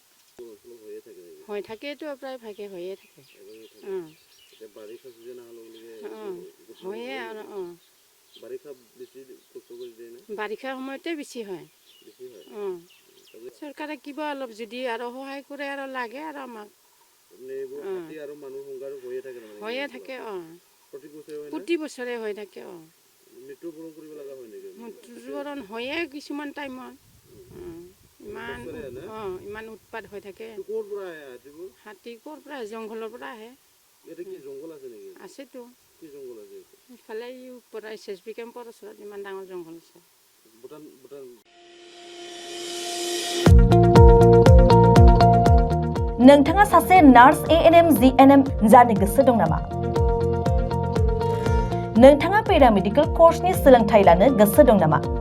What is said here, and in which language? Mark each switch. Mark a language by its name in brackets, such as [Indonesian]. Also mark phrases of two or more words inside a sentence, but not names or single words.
[Assamese] হৈ থাকেতো প্ৰায় ভাগে হৈয়ে থাকে হয়ে আৰু বাৰিষা সময়তে বেছি হয় চৰকাৰে কিবা অলপ যদি আৰু সহায় কৰে আৰু লাগে আৰু আমাক হৈয়ে থাকে প্ৰতি বছৰে হৈ থাকে মৃত্যুবৰণ হয়ে কিছুমান টাইমত ইমান উৎপাত হৈ থাকে হাতী ক'ৰ পৰা জংঘলৰ পৰা আহে আছেতো ইফালে পৰা SSB কেম্পৰ ওচৰত ইমান ডাঙৰ জংঘল আছে [Bodo] नोंथाङा सासे नार्स ANM GNM जानो गोसो दं नामा? नोंथाङा पेरामेडिकेल कर्सनि सोलोंथाइ लानो गोसो दं नामा?